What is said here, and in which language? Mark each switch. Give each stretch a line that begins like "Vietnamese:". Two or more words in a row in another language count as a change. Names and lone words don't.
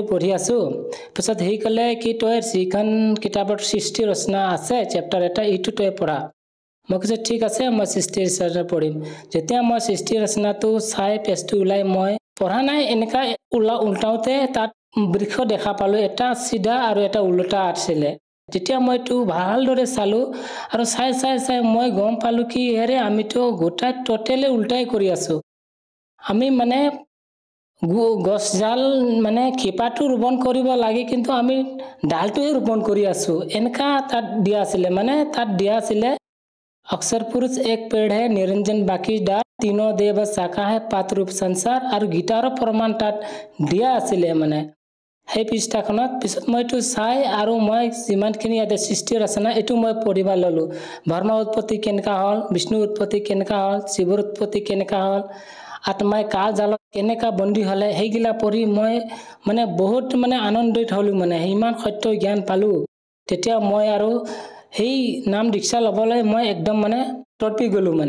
Assamese: পঢ়ি আছোঁ পিছত সি ক'লে কি তই যিখন কিতাপৰ সৃষ্টি ৰচনা আছে চেপ্টাৰ এটা এইটো তই পঢ়া মই কৈছোঁ ঠিক আছে মই সৃষ্টি ৰচনা পঢ়িম যেতিয়া মই সৃষ্টি ৰচনাটো চাই পেজটো ওলাই মই পঢ়া নাই এনেকা উল্টাওতে তাত বৃক্ষ দেখা পালোঁ এটা চিধা আৰু এটা উল্টা আছিলে যেতিয়া মই এইটো ভালদৰে চালোঁ আৰু চাই মই গম পালোঁ কি হেৰে আমিতো গোটাই টোটেলি উল্টাই কৰি আছোঁ আমি মানে গছডাল মানে শিপাটো ৰোপণ কৰিব লাগে কিন্তু আমি ডালটোহে ৰোপণ কৰি আছোঁ এনেকা তাত দিয়া আছিলে মানে তাত দিয়া আছিলে
Hindi: अक्सर पुरुष एक पेड़ है निरंजन बाकी डाल तीनों देव शाखा है पात रूप संसार और गीतारो प्रमाण
Assamese: তাত দিয়া আছিলে মানে সেই পৃষ্ঠাখনত পিছত মই এইটো চাই আৰু মই যিমানখিনি ইয়াতে সৃষ্টি ৰচনা এইটো মই পঢ়িব ল'লোঁ ব্ৰহ্মা উৎপত্তি কেনেকা হ'ল বিষ্ণু উৎপত্তি কেনেকা হ'ল শিৱৰ উৎপত্তি কেনেকা হ'ল আত্মাই কাল জালত কেনেকা বন্দী হ'লে সেইগিলা পঢ়ি মই মানে বহুত মানে আনন্দিত হ'লোঁ মানে ইমান সত্য জ্ঞান পালোঁ তেতিয়া মই আৰু সেই নাম দীক্ষা ল'বলৈ মই একদম মানে তৰ্পি গ'লোঁ মানে